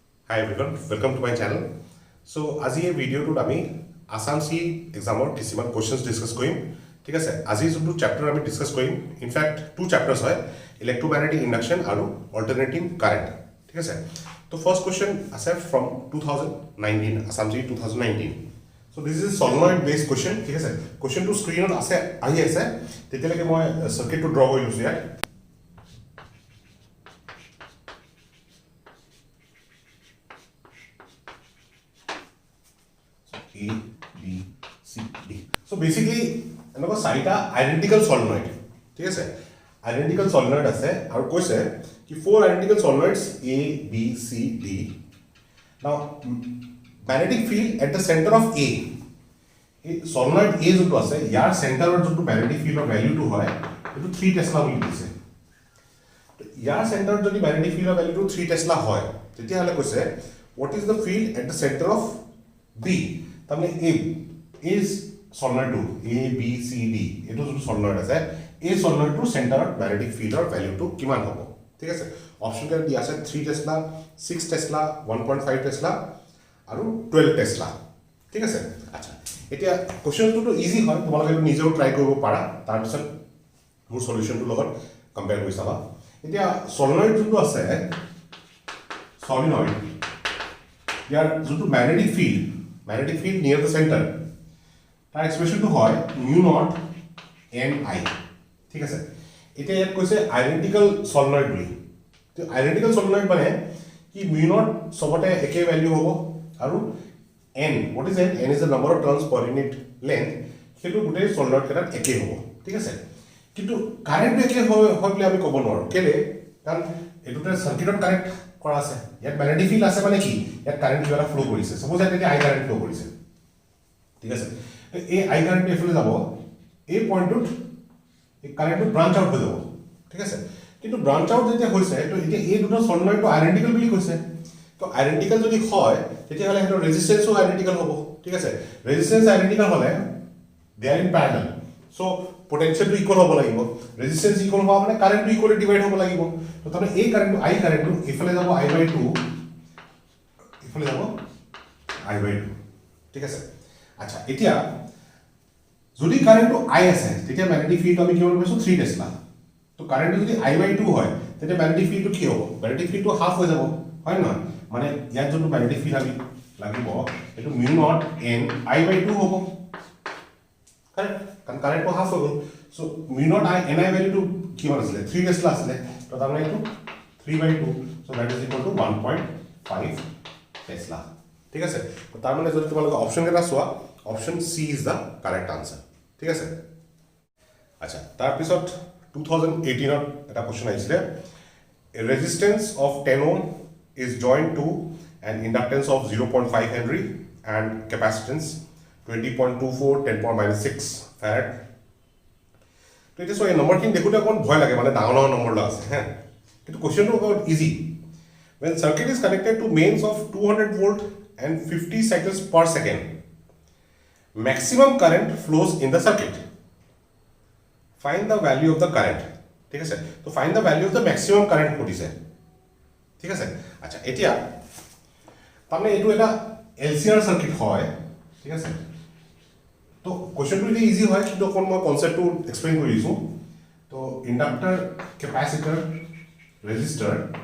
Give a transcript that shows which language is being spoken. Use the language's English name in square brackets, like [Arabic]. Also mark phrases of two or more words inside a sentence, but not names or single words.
[English] Hi everyone, welcome to my channel. [Assamese] So আজি এই ভিডিওটোত আমি আসাম চি এক্সামৰ কিছুমান [English] questions discuss [Assamese] কৰিম ঠিক আছে আজি যোনটো চেপ্টাৰ আমি ডিসকাস কৰিম [English] in fact two chapters [Assamese] হয় [English] electromagnetic induction [Assamese] আৰু [English] alternating current [Assamese] ঠিক আছে তো [English] first question [Assamese] আছে ফ্ৰম 2019 আসাম চি 2019 [English] so this is a solenoid based question [Assamese] ঠিক আছে কোৱেশ্চনটো স্ক্ৰিনত আছে আহি আছে তেতিয়ালৈকে মই সাৰ্কিটটো ড্ৰ কৰি লৈছো ইয়াত A, B, C, D. [English] So basically, [Assamese] এনেকুৱা চাৰিটা [English] identical solenoid. [Assamese] ঠিক আছে? [English] Identical solenoid [Assamese] আছে আৰু কৈছে কি [English] four identical solenoids A, B, C, D. Now, magnetic field at the center of A. [Assamese] এই solenoid A যোনটো আছে ইয়াৰ চেণ্টাৰৰ যোনটো [English] magnetic field [Assamese] ৰ ভ্যালুটো হয় এইটো 3 টেসলা বুলি দিছে। ইয়াৰ চেণ্টাৰত যদি [English] magnetic field [Assamese] ৰ ভ্যালুটো 3 টেসলা হয় তেতিয়াহলে কৈছে [English] what is the field at the center of B? [Assamese] তাহলে [English] A is solenoid [Assamese] 2 A B C D এটো যোনটো solenoid আছে এই solenoid টোৰ চেণ্টাৰত [English] magnetic field [Assamese] ৰ ভ্যালুটো কিমান হ'ব ঠিক আছে অপচন কেইটা দিয়া আছে 3 টেসলা 6 টেসলা 1.5 টেসলা আৰু 12 টেসলা ঠিক আছে আচ্ছা এতিয়া কোৱেশ্চনটো তো ইজি হয় তোমালোকে নিজেও ট্ৰাই কৰিব পাৰা তাৰ পিছত মোৰ সলিউশনটো লগত কম্পেয়াৰ কৰি চাবা এতিয়া solenoid যোনটো আছে solenoid ইয়াৰ যোনটো [English] magnetic field near the center [Assamese] তাৰ এক্সপ্ৰেশনটো হয় [English] mu naught n I [Assamese] ঠিক আছে এটা ইয়াত কৈছে [English] identical solenoid [Assamese] বুলি তো [English] identical solenoid [Assamese] মানে কি [English] mu naught [Assamese] সবতে একে ভ্যালু হ'ব আৰু [English] n what is n is the number of turns per unit length [Assamese] সেইটো গোটেই solenoid কেটাত একে হ'ব ঠিক আছে কিন্তু কারেন্ট একে হয় বুলি আমি ক'ব নোৱাৰো কেলে কাৰণ এটোতে সার্কিটত কানেক্ট কৰা আছে ইয়াত [English] magnetic field [Assamese] আছে মানে কি ইয়াত কারেন্ট কিবা ফ্লো কৰিছে সপোজ ইয়াত [English] I current flow [Assamese] কৰিছে ঠিক আছে এই [English] I current [Assamese] এফালে যাব এই পয়েন্টত এই কারেন্টটো [English] branch out [Assamese] হৈ যাব ঠিক আছে কিন্তু [English] branch out [Assamese] যেতিয়া হৈছে তো এতিয়া এই দুটো সলিনয়েডটো আইডেন্টিক্যাল বুলি কৈছে তো আইডেন্টিক্যাল যদি হয় তেতিয়াহলে হেতৰ ৰেজিস্ট্যান্সও আইডেন্টিক্যাল হ'ব ঠিক আছে [English] resistance identical [Assamese] হলে [English] they are in parallel so potential to equal [Assamese] হ'ব লাগিব [English] resistance equal [Assamese] হ'ব মানে [English] current to equally divide [Assamese] হ'ব লাগিব তো তাহলে এই কারেন্ট I কারেন্ট ইফালে যাব I/2 ইফালে যাব I/2 ঠিক আছে আচ্ছা এতিয়া যদি কারেন্ট I আছে তেতিয়া [English] magnetic field [Assamese] আমি কি বলবো 3 টেসলা তো কারেন্ট যদি I/2 হয় তেতিয়া [English] magnetic field [Assamese] কি হ'ব [English] magnetic field half [Assamese] হৈ যাব হয় না মানে ইয়াত যোনটো [English] magnetic field [Assamese] আমি লাগিব এটো [English] mu naught n I/2 [Assamese] হ'ব correct কারণ কারেন্ট হাফ হৈ গল সো [English] mu naught I n I [Assamese] ভ্যালু টু কি আছিল 3 টেসলা আছিল তো তার মানে এটো 3/2 [English] so that is equal to [Assamese] 1.5 টেসলা ঠিক আছে তো তার মানে যদি তোমালোকে অপশন কেটা সোয়া [English] option C is the correct answer [Assamese] ঠিক আছে আচ্ছা তার পিছত 2018 ত এটা কোশ্চেন আইছিলে [English] a resistance of 10 ohm is joined to an inductance of 0.5 henry and capacitance 20.24 10⁻⁶ farad [Assamese] তো এটা সো এই নম্বৰখিনি দেখোতে কোন ভয় লাগে মানে ডাঙৰ ডাঙৰ নম্বৰ লা আছে হ্যাঁ কিন্তু কোশ্চেনটো বহুত ইজি [English] when circuit is connected to mains of 200 volt and 50 cycles per second maximum current flows in the circuit find the value of the current [Assamese] ঠিক আছে তো [English] find the value of the maximum current [Assamese] কৰিছে ঠিক আছে আচ্ছা এতিয়া তাহলে এটো এটা [English] LCR circuit [Assamese] হয় ঠিক আছে তো কোশ্চেনটো ইজি ইজি হয় কিন্তু কোন মই কনসেপ্টটো এক্সপ্লেইন কৰি দিছো তো [English] inductor capacitor resistor